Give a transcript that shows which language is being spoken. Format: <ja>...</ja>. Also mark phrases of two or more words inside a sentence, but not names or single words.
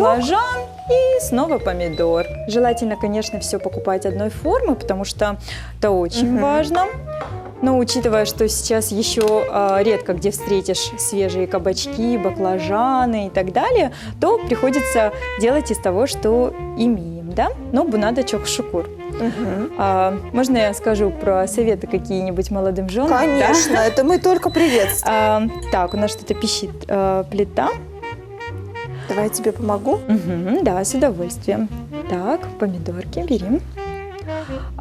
<ru>баклажан и снова помидор. Желательно, конечно, все покупать одной формы, потому что это очень важно. Но учитывая, что сейчас еще редко где встретишь свежие кабачки, баклажаны и так далее, то приходится делать из того, что имеем, да?</ru> <nog>Но бунада чок-шукур.</nog> <ru>Можно я скажу про советы какие-нибудь молодым женам? Да? Конечно, это мы только приветствуем. Так, у нас что-то пищит плита. Давай я тебе помогу. Да, с удовольствием. Так, помидорки берем.</ru>